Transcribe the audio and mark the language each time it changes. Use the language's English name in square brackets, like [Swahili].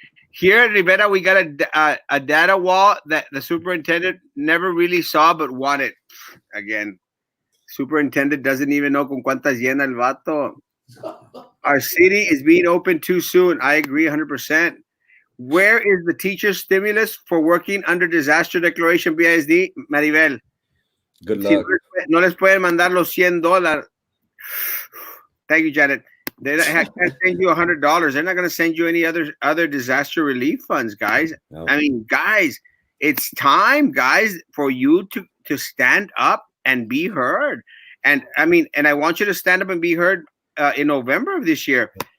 [English] Here at Rivera, we got a data wall that the superintendent never really saw but wanted. Again, superintendent doesn't even know [Spanish] con cuántas llena el vato. [English] Our city is being opened too soon. I agree 100%. Where is the teacher stimulus for working under disaster declaration BISD? Maribel. Good luck. [Spanish] No les pueden mandar los $100. [English] Thank you, Janet. They can't send you $100. They're not going to send you any other disaster relief funds, guys. No. I mean, guys, it's time, guys, for you to stand up and be heard. And I mean, and I want you to stand up and be heard in November of this year.